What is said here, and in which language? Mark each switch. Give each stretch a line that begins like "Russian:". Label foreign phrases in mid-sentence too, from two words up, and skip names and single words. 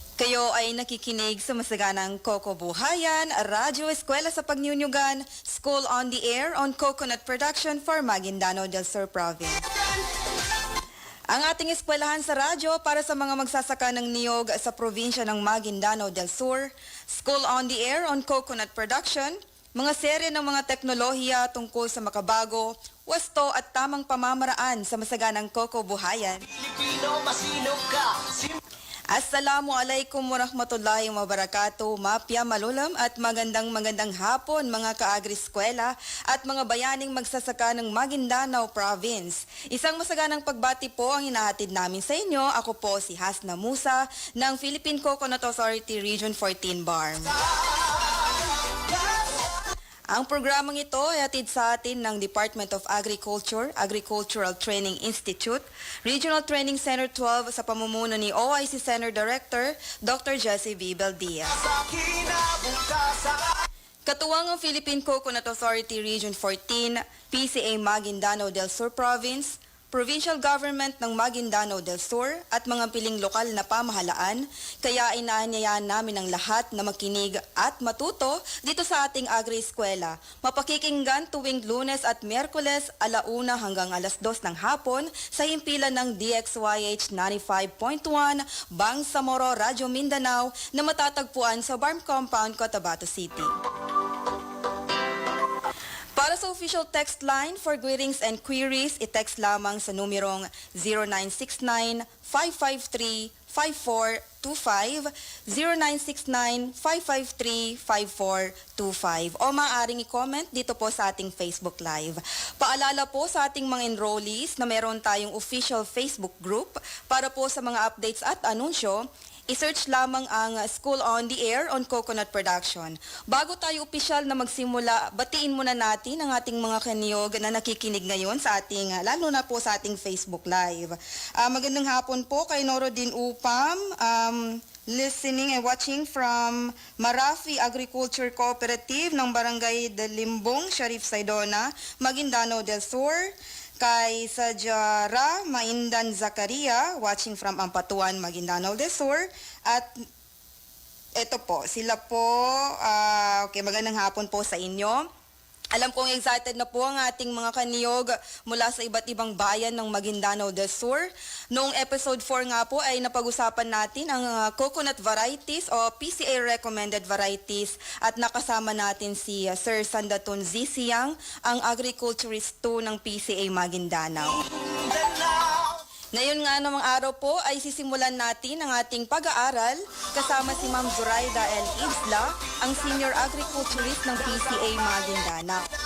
Filipino: Kayo ay nakikinig sa masaganang Koko Buhayan, Radyo Eskwela sa Pagnyunyugan,
English: School on the Air on Coconut Production for Maguindano del Sur Province.
Filipino: Ang ating eskwelahan sa radyo para sa mga magsasaka ng niyog sa probinsya ng Maguindano del Sur,
English: School on the Air on Coconut Production,
Filipino: mga serye ng mga teknolohiya tungkol sa makabago, wasto at tamang pamamaraan sa masaganang Koko Buhayan.
Arabic: السلام عليكم ورحمة الله وبركاته,
Maguindanaon: mapya malulam
Filipino: at magandang hapon mga kaagri-eskwela at mga bayaning magsasaka ng Maguindanao Province. Isang masaganang pagbati po ang hinahatid namin sa inyo. Ako po si Hasna Musa ng Philippine Coconut Authority Region 14 BARM. Ang programang ito ay hatid sa atin ng Department of Agriculture, Agricultural Training Institute, Regional Training Center 12 sa pamumuno ni OIC Center Director, Dr. Jessie B. Beldia. Katuwang ang Philippine Coconut Authority Region 14, PCA Maguindano del Sur Province, Provincial Government ng Maguindano del Sur at mga piling lokal na pamahalaan, kaya inaanyayahan namin ang lahat na makinig at matuto dito sa ating agri-eskwela. Mapakikinggan tuwing Lunes at Miyerkules 1:00 hanggang 2:00 ng hapon sa himpilan ng DXYH 95.1 Bangsamoro, Radyo Mindanao na matatagpuan sa BARM Compound, Cotabato City. Para sa
English: official text line for greetings and queries,
Filipino: i-text lamang sa numerong 0969-553-5425, 0969-553-5425 o maaaring i-comment dito po sa ating Facebook Live. Paalala po sa ating mga enrollees na meron tayong official Facebook group para po sa mga updates at anunsyo. I-search lamang ang School on the Air on Coconut Production. Bago tayo opisyal na magsimula, batiin muna natin ang ating mga kaniyog na nakikinig ngayon sa ating, lalo na po sa ating Facebook Live. Magandang hapon po kay Norodin Upam,
English: listening and watching from
Filipino: Marafi Agriculture Cooperative ng Barangay Dalimbong, Sharif Saidona, Maguindano del Sur. Kay Sajara Maindan Zakaria,
English: watching from
Filipino: Ampatuan, Maguindano del Sur. At ito po, sila po, okay, magandang hapon po sa inyo. Alam kong excited na po ang ating mga kaniyog mula sa iba't ibang bayan ng Maguindano del Sur. Noong episode 4 nga po ay napag-usapan natin ang
English: coconut varieties
Filipino: o
English: PCA recommended varieties
Filipino: at nakasama natin si Sir Sandaton Z. Siang, ang agriculturist 2 ng PCA Maguindanao. Ngayon nga namang araw po ay sisimulan natin ang ating pag-aaral kasama si Ma'am Zoraida L. Isla, ang
English: Senior Agriculturist
Filipino: ng PCA Maguindanao.